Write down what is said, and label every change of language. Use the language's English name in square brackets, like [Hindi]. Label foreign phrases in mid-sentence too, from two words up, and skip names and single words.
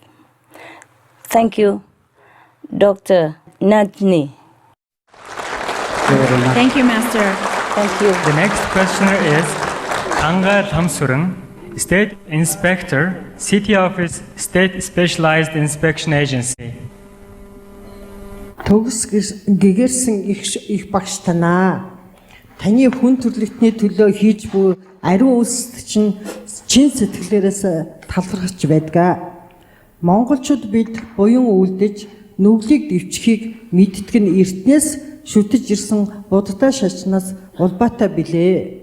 [English] Thank you, Dr. Najni. Thank you, Master. Thank you. The next questioner is Anga Thamsurang, State Inspector, City Office, State Specialized Inspection Agency. [Mongolian] Төгс гэгэрсэн их багш танаа. Таны хүн төрлөختний төлөө хийж буй ариун үйлсэд чинь чин сэтгэлээрээс талархаж байдаг. Монголчууд бид буян үлдэж нүглийг дэвчихийг мэддэг нь эртнээс шүтэж ирсэн будтай шашнаас улбаатай билээ.